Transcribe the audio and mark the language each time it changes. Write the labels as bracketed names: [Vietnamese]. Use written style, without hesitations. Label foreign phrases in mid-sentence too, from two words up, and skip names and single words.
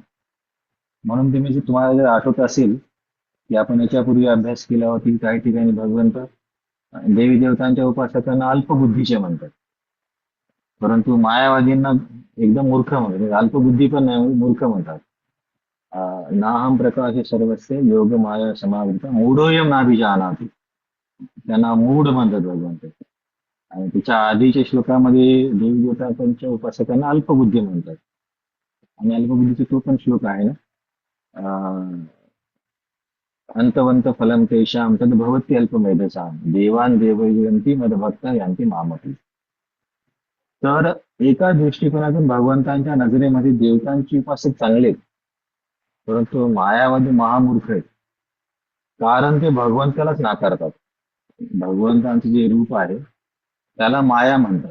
[Marathi] म्हणून तुम्हाला जर आठवत असेल, की आपण याच्यापूर्वी अभ्यास केला होता, की काही ठिकाणी भगवंत देवी देवतांच्या उपासकांना अल्पबुद्धीचे म्हणतात, परंतु मायावादींना एकदम मूर्ख म्हणतात. म्हणजे अल्पबुद्धी पण नाही, मूर्ख म्हणतात. [Sanskrit] नाहम प्रकाश सर्वस्य योग माया समावृत मूढोयम नाभिजानाति, [Marathi] त्यांना मूढ म्हणतात भगवंत. आणि तिच्या आधीच्या श्लोकामध्ये देवी देवतांच्या उपासकांना अल्पबुद्धी म्हणतात. आणि अल्पबुद्धीचा तो पण श्लोक आहे ना, अं, [Sanskrit] अंतवंत फलम तेषां तद्भवति अल्पमेधसां देवान देवयन्ति मदभक्ता यांती मामती. [Marathi] तर एका दृष्टिकोनातून भगवंतांच्या नजरेमध्ये देवतांची उपासक चांगले आहेत, परंतु मायावादी महामूर्ख आहेत, कारण ते भगवंतालाच नाकारतात. भगवंतांचं जे रूप आहे त्याला माया म्हणतात.